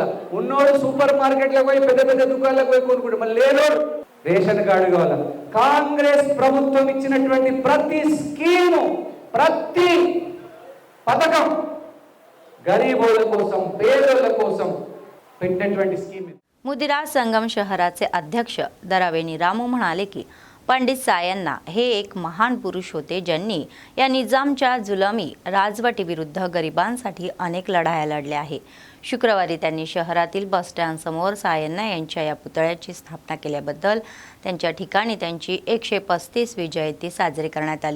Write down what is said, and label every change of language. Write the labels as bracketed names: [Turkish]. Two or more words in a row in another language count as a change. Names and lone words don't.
[Telugu] ఉన్నోడు [English] super market [Telugu] పోయి పెద్ద పెద్ద దుకాణాలకు పోయి కొనుక్కుంటాడు, మళ్ళీ లేనోడు [English] ration card [Telugu] కావాలా. కాంగ్రెస్ ప్రభుత్వం ఇచ్చినటువంటి ప్రతి స్కీము, ప్రతి పథకం गरीबों కోసం పేదల కోసం పెట్టినటువంటి స్కీమ్. [Marathi] मुदिरा संगम शहराचे अध्यक्ष दरावेनी रामू म्हणाले की पंडित सायन्ना हे एक महान पुरुष होते ज्यांनी या निजामच्या जुलमी राजवटीविरुद्ध गरिबांसाठी अनेक लढाया लढल्या आहे. शुक्रवारी त्यांनी शहरातील बस स्टँड समोर सायन्ना यांच्या या पुतळ्याची स्थापना केल्याबद्दल त्यांच्या ठिकाणी त्यांची 135वी जयंती साजरी करण्यात आली.